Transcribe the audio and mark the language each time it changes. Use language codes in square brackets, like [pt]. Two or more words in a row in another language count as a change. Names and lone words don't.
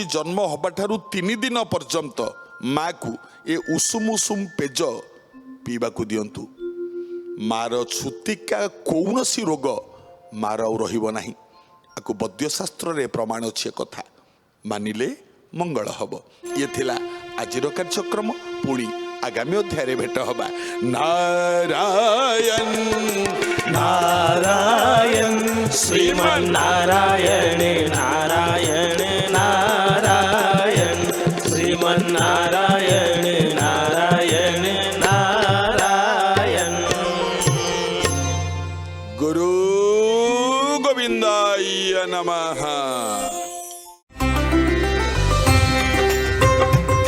[or] ଜନ୍ମ ହେବାଠାରୁ 3 ଦିନ ପର୍ଯ୍ୟନ୍ତ ମାକୁ ଏ ଉଷୁମ ପେଜ ପିଇବାକୁ ଦିଅନ୍ତୁ ମାର ଛୁତିକା କୌଣସି ରୋଗ ମାର ଆଉ ରହିବ ନାହିଁ ଆକୁ ବୈଦ୍ୟ ଶାସ୍ତ୍ରରେ ପ୍ରମାଣ ଅଛି କଥା ମାନିଲେ ମଙ୍ଗଳ ହବ ଇଏ ଥିଲା ଆଜିର କାର୍ଯ୍ୟକ୍ରମ ପୁଣି ଆଗାମୀ ଅଧ୍ୟାୟରେ ଭେଟ ହବା ନାରାୟଣ [sa] नारायण श्रीमन्नारायण नारायण नारायण श्रीमन्नारायण नारायण नारायण गुरु गोविंदाय नमः।